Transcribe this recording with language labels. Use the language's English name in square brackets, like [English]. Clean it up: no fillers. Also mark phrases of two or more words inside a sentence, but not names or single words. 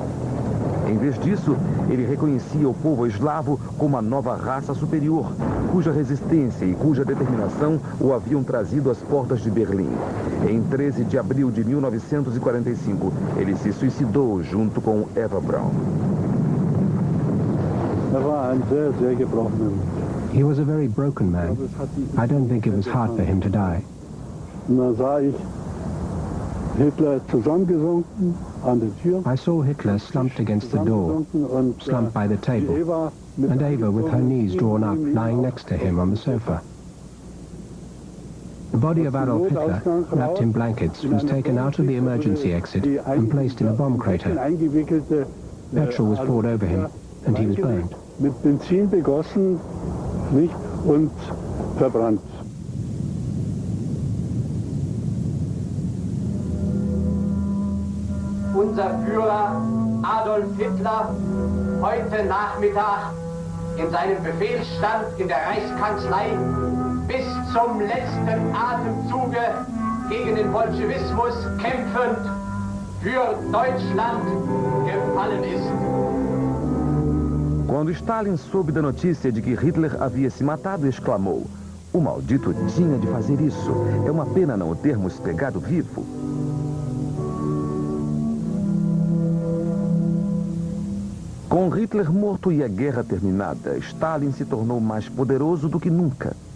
[Portuguese] Em vez disso, ele reconhecia o povo eslavo como a nova raça superior, cuja resistência e cuja determinação o haviam trazido às portas de Berlim. Em 13 de abril de 1945, ele se suicidou junto com Eva Braun. [English] He was a very broken man. I don't think it was hard for him to die. I saw Hitler slumped against the door, slumped by the table, and Eva with her knees drawn up, lying next to him on the sofa. The body of Adolf Hitler, wrapped in blankets, was taken out of the emergency exit and placed in a bomb crater. Petrol was poured over him, and he was burned. [German] Mit Benzin begossen, nicht, und verbrannt. Unser Führer Adolf Hitler heute Nachmittag in seinem Befehlsstand in der Reichskanzlei bis zum letzten Atemzuge gegen den Bolschewismus kämpfend für Deutschland gefallen ist. [Portuguese] Quando Stalin soube da notícia de que Hitler havia se matado, exclamou: "O maldito tinha de fazer isso. É uma pena não o termos pegado vivo." Com Hitler morto e a guerra terminada, Stalin se tornou mais poderoso do que nunca.